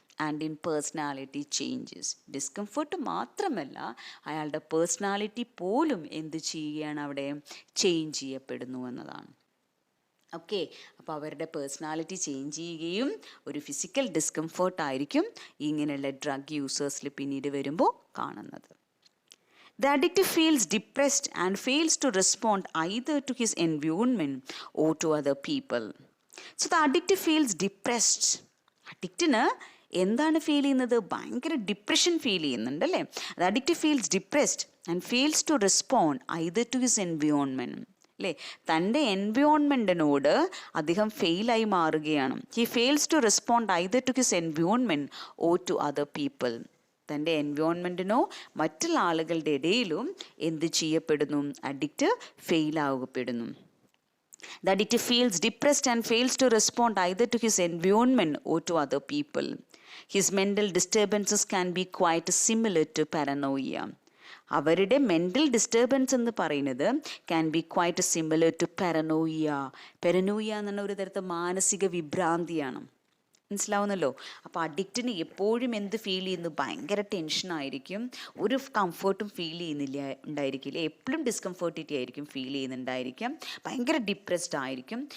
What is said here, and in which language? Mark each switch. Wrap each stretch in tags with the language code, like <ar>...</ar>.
<en>and in personality changes,</en> <ml>discomfort മാത്രമല്ല അയാളുടെ personality പോലും എന്ത് ചെയ്യുകയാണ്? അവിടെ ചേഞ്ച് ചെയ്യപ്പെടുന്നു എന്നതാണ്. ഓക്കെ, അപ്പോൾ അവരുടെ പേഴ്സണാലിറ്റി ചേഞ്ച് ചെയ്യുകയും ഒരു ഫിസിക്കൽ ഡിസ്കംഫേർട്ട് ആയിരിക്കും ഇങ്ങനെയുള്ള ഡ്രഗ് യൂസേഴ്സിൽ പിന്നീട് വരുമ്പോൾ കാണുന്നത്.</ml> <en>The addict feels depressed and fails to respond either to his environment or to other people. So the addict feels depressed.</en> <ml>അഡിക്റ്റിന് എന്താണ് ഫീൽ ചെയ്യുന്നത്? ഭയങ്കര ഡിപ്രഷൻ ഫീൽ ചെയ്യുന്നുണ്ട് അല്ലേ?</ml> <en>The addict feels depressed and fails to respond either to his environment.</en> <ml>അല്ലേ, തൻ്റെ എൻവയോൺമെൻറ്റിനോട് അദ്ദേഹം ഫെയിലായി മാറുകയാണ്.</ml> <en>He fails to respond either to his environment or to other people.</en> <ml>തൻ്റെ എൻവയോൺമെൻറ്റിനോ മറ്റുള്ള ആളുകളുടെ ഇടയിലും എന്ത് ചെയ്യപ്പെടുന്നു? Addict ഫെയിലാകപ്പെടുന്നു.</ml> <en>The addict feels depressed and fails to respond either to his environment or to other people. His mental disturbances can be quite similar to paranoia.</en> <ml>അവരുടെ mental disturbance എന്ന് പറയുന്നത്</ml> <en>Can be quite similar to paranoia.</en> <ml>പെരനോയിയ എന്ന് പറഞ്ഞ ഒരു തരത്തിൽ മാനസിക വിഭ്രാന്തിയാണ്. മനസ്സിലാവുന്നല്ലോ. അപ്പോൾ അഡിക്റ്റിന് എപ്പോഴും എന്ത് ഫീൽ ചെയ്യുന്നു? ഭയങ്കര ടെൻഷനായിരിക്കും, ഒരു കംഫർട്ടും ഫീൽ ഉണ്ടായിരിക്കില്ല, എപ്പോഴും ഡിസ്കംഫർട്ടിറ്റി ആയിരിക്കും ഫീൽ ചെയ്യുന്നുണ്ടായിരിക്കാം, ഭയങ്കര ഡിപ്രസ്ഡ് ആയിരിക്കും.</ml>